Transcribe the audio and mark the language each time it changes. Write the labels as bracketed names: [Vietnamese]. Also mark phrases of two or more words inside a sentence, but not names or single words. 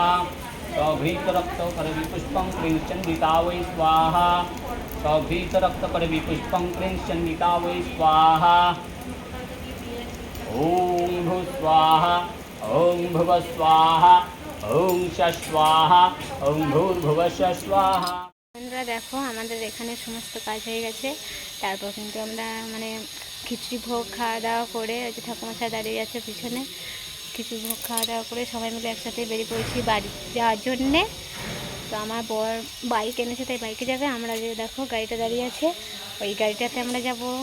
[Sanskrit] सौभृत रक्त करवी पुष्पं क्लीं चंडिका वै स्वाहा। सौभृत रक्त करवी पुष्पं क्लीं चंडिका वै स्वाहा। ओम भू स्वाहा। ओम भुव स्वाहा। ओम स्वाहा। ओम भूर्भुवस्व स्वाहा। [Bangla] বন্ধুরা দেখো আমাদের এখানে সমস্ত কাজ হয়ে গেছে, তারপর কিন্তু আমরা মানে খিচুড়ি ভোগ খাওয়া দাওয়া করে, ওই যে ঠাকুমশাই দাঁড়িয়ে আছে পিছনে, খিচুড়ি ভোগ খাওয়া দাওয়া করে সবাই মিলে একসাথে বেরিয়ে পড়েছি বাড়ি যাওয়ার জন্যে। তো আমার বর বাইক এনেছে, তাই বাইকে যাবে, আমরা যে দেখো গাড়িটা দাঁড়িয়ে আছে ওই গাড়িটাতে আমরা যাব।